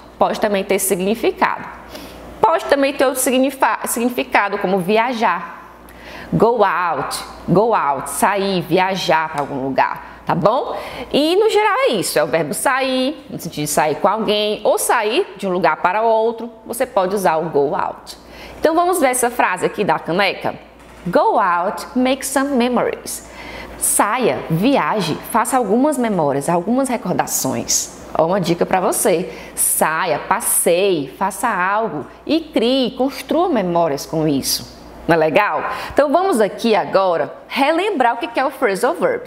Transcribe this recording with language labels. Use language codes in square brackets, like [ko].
[pt] Pode também ter esse significado. Pode também ter outro significado, como viajar. [en] Go out, [pt] sair, viajar para algum lugar, tá bom? E no geral é isso, é o verbo sair, no sentido de sair com alguém, ou sair de um lugar para outro, você pode usar o go out. Então vamos ver essa frase aqui da caneca. [en] Go out, make some memories. [pt] Saia, viaje, faça algumas memórias, algumas recordações. Uma dica para você, saia, passeie, faça algo e crie, construa memórias com isso. Não é legal? Então vamos aqui agora relembrar o que é o phrasal verb.